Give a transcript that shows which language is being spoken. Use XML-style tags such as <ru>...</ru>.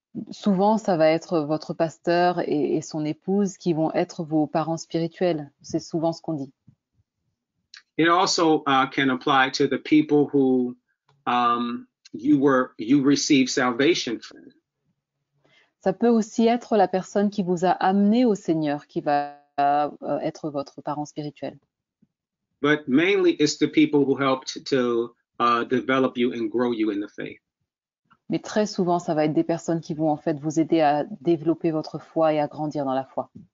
<fr>Souvent, ça va être votre pasteur et son épouse qui vont être vos parents spirituels. C'est souvent ce qu'on dit.</fr> <en>It also can apply to the people who you received salvation from.</en> <fr>Ça peut aussi être la personne qui vous a amené au Seigneur qui va être votre parent spirituel.</fr> <en>But mainly it's the people who helped to develop you and grow you in the faith.</en> <fr>Mais très souvent, ça va être des personnes qui vont en fait vous aider à développer votre foi et à grandir dans la foi.</fr>